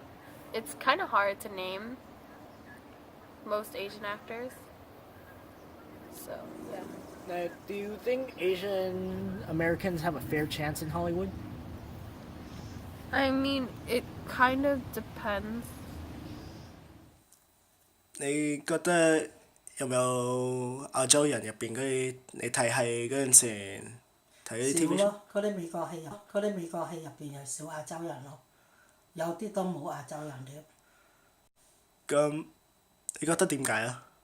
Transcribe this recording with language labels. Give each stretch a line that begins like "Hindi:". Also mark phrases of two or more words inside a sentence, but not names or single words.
English: It's kind of hard to name most Asian actors. So yeah. Now, do you think Asian Americans have a fair chance in Hollywood? I mean, it kind of depends.
Cantonese: 你覺得有冇亞洲人入邊嗰啲你睇戲嗰陣時睇嗰啲 TV 少咯，嗰啲美國戲入邊有少亞洲人咯，有啲都冇亞洲人添。咁你覺得點解啊？